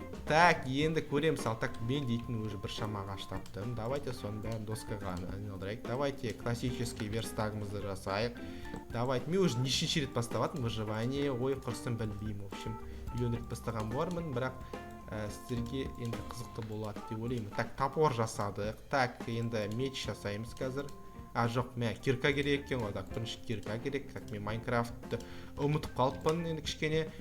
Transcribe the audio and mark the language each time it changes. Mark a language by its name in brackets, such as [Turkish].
[Russian] Так, [Kazakh] енді көреміз. Ал [Russian] так, [Kazakh] мен дейтін [Russian] уже [Kazakh] бір шама ағаш таптым. [Russian] Давайте [Kazakh] соның бәрін доскаға айналдырайық. [Russian] Давайте классический [Kazakh] верстагымызды жасайық. [Russian] Давайте, [Kazakh] мен [Russian] уже [Kazakh] нешінші рет баставатым [Russian] выживание. [Kazakh] Ой, құрсын білмеймін. [Russian] В общем, [Kazakh] миллион рет бастаған болармын, бірақ сіздерге енді қызықты болады деп ойлаймын. [Russian] Так, [Kazakh] топор жасадық. Так, енді меч жасаймыз қазір. Жоқ, мен кирка керек екен ғой. [Russian] Так, [Kazakh] бірінші кирка керек. Так, мен Майнкрафтты ұмытып қалыппын енді кішкене.